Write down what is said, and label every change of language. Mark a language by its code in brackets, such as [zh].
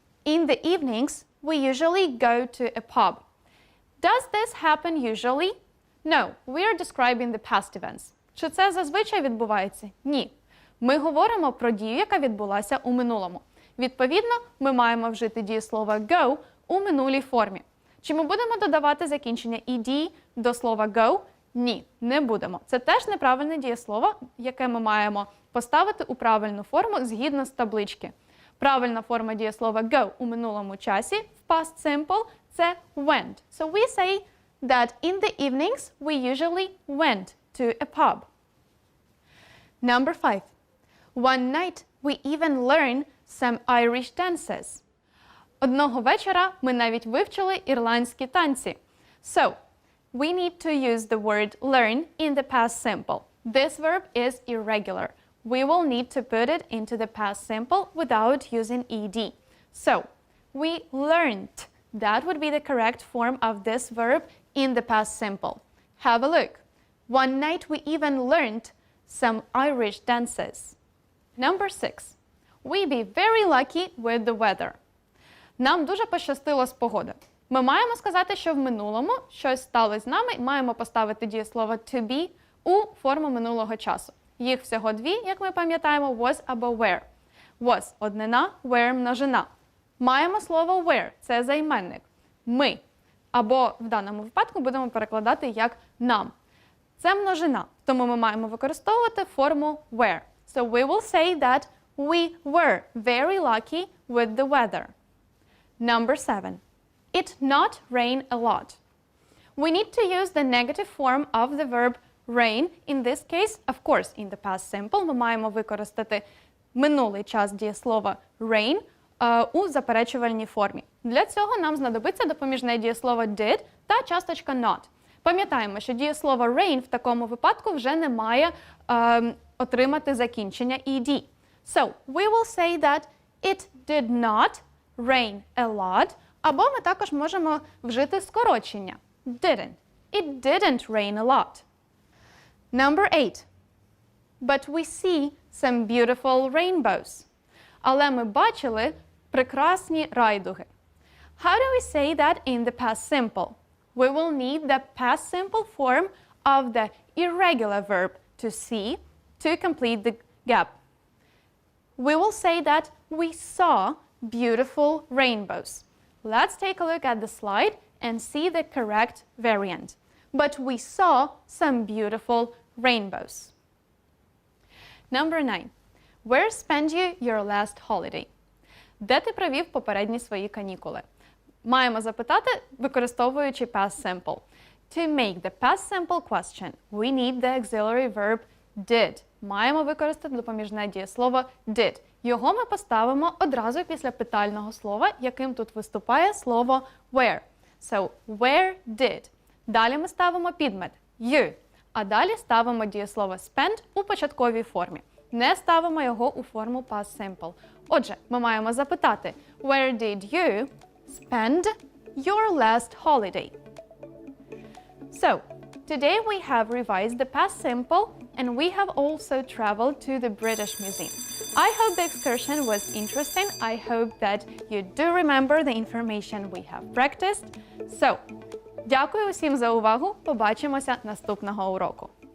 [en] In the evenings, we usually go to a pub. Does this happen usually? No, we are describing the past events. [uk] Чи це зазвичай відбувається? Ні. Ми говоримо про дію, яка відбулася у минулому. Відповідно, ми маємо вжити дієслово go у минулій формі. Чи ми будемо додавати закінчення ed до слова go? Ні, не будемо. Це теж неправильне дієслово, яке ми маємо поставити у правильну форму згідно з таблички. Правильна форма дієслова go у минулому часі в past simple – це went. [en] So we say that in the evenings we usually went to a pub. Number 5. One night we even learn some Irish dances. [uk] Одного вечора ми навіть вивчили ірландські танці. [en] So, we need to use the word learn in the past simple. This verb is irregular. We will need to put it into the past simple without using ed. So, we learned. That would be the correct form of this verb in the past simple. Have a look. One night we even learned some Irish dances. Number 6. We be very lucky with the weather. [uk] Нам дуже пощастило з погоди. Ми маємо сказати, що в минулому щось сталося з нами, і маємо поставити дієслово to be у форму минулого часу. Їх всього дві, як ми пам'ятаємо, was або were. Was – однина, were – множина. Маємо слово were – це займенник. Ми. Або в даному випадку будемо перекладати як нам. Це множина, тому ми маємо використовувати форму were. [en] So we will say that We were very lucky with the weather. Number 7. It not rain a lot. We need to use the negative form of the verb rain. In this case, of course, in the past simple, [uk] ми маємо використати минулий час дієслова rain у заперечувальній формі. Для цього нам знадобиться допоміжне дієслово did та часточка not. Пам'ятаємо, що дієслово rain в такому випадку вже не має отримати закінчення ed. [en] So, we will say that it did not rain a lot, [uk] або ми також можемо вжити скорочення [en] didn't. It didn't rain a lot. Number 8. But we see some beautiful rainbows. [uk] Але ми бачили прекрасні райдуги. [en] How do we say that in the past simple? We will need the past simple form of the irregular verb to see to complete the gap. We will say that we saw beautiful rainbows. Let's take a look at the slide and see the correct variant. But we saw some beautiful rainbows. Number 9. Where spent you your last holiday? [uk] Де ти провів попередні свої канікули? Маємо запитати, використовуючи past simple. [en] To make the past simple question, we need the auxiliary verb did. [uk] Маємо використати допоміжне дієслово did. Його ми поставимо одразу після питального слова, яким тут виступає слово where. [en] So, where did. [uk] Далі ми ставимо підмет you. А далі ставимо дієслово spend у початковій формі. Не ставимо його у форму past simple. Отже, ми маємо запитати [en] where did you spend your last holiday? So, today we have revised the past simple and we have also traveled to the British Museum. I hope the excursion was interesting. I hope that you do remember the information we have practiced. So, [uk] дякую усім за увагу. Побачимося наступного уроку.